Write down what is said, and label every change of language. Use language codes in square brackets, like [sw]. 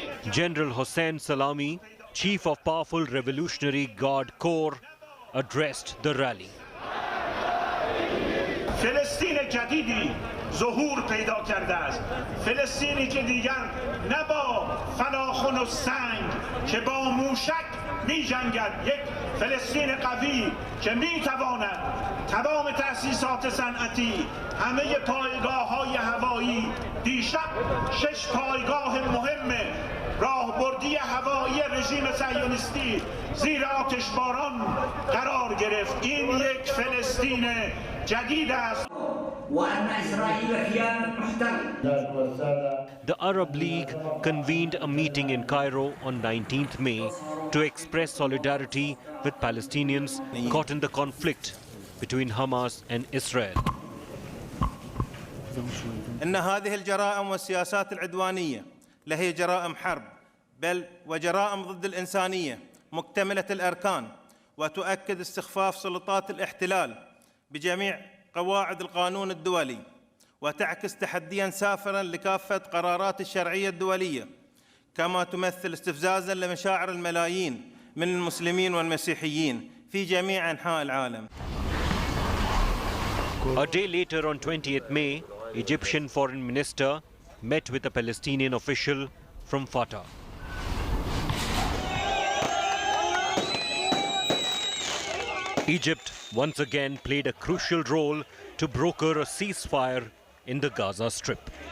[en] General Hossein Salami, chief of powerful Revolutionary Guard Corps, addressed the rally. [fa] فلسطین جدیدی ظهور پیدا کرده است. فلسطینی که دیگر نه با فلاخن و سنگ که با موشک می جنگد، یک فلسطین قوی که می تواند تمام تأسیسات صنعتی، همه پایگاه‌های هوایی، دیشب 6 پایگاه مهم راهبردی هوایی رژیم صهیونیستی زیر آتشباران قرار گرفت. این یک فلسطین جدید است. [en] The Arab League convened a meeting in Cairo on 19th May to express solidarity with Palestinians caught in the conflict between Hamas and Israel. [ar] إن هذه الجرائم والسياسات العدوانية لهي جرائم حرب بل وجرائم ضد الإنسانية مكتملة الأركان، وتؤكد استخفاف سلطات الاحتلال بجميع قواعد القانون الدولي، وتعكس تحدياً سافراً لكافة قرارات الشرعية الدولية، كما تمثل استفزازاً لمشاعر الملايين من المسلمين والمسيحيين في جميع أنحاء العالم. [en] A day later on 20th May, Egyptian Foreign Minister met with a Palestinian official from Fatah. Egypt once again played a crucial role to broker a ceasefire in the Gaza Strip.